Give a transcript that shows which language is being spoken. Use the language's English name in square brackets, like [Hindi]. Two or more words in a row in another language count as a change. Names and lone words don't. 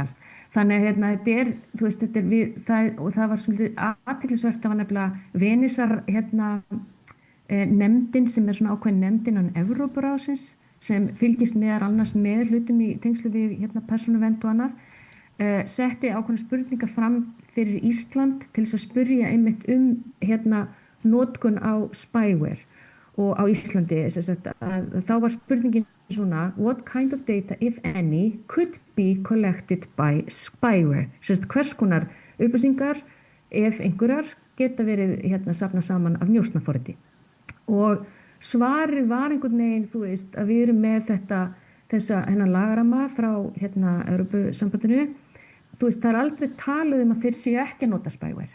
[Icelandic] Þannig að þú veist, og það var svolítið athyglisvert, það var nefnilega Venisar nefndin sem svona ákveðin nefnd innan Evrópuráðsins sem fylgist meðal annars með hlutum í tengslu við persónuvernd og annað, setti ákveðna spurningar fram fyrir Ísland til þess að spyrja einmitt notkun á spyware og á Íslandi, þá var spurningin svona, [English] what kind of data, if any, could be collected by spyware? [Icelandic] Hvers konar upplýsingar, ef einhverjar, geta verið safnað saman af njósnaforriti. Og svarið var einhvern veginn, þú veist, að við erum með þessa lagaramma frá Evrópusambandinu. Þú veist, það aldrei talað að þeir séu ekki að nota spyware.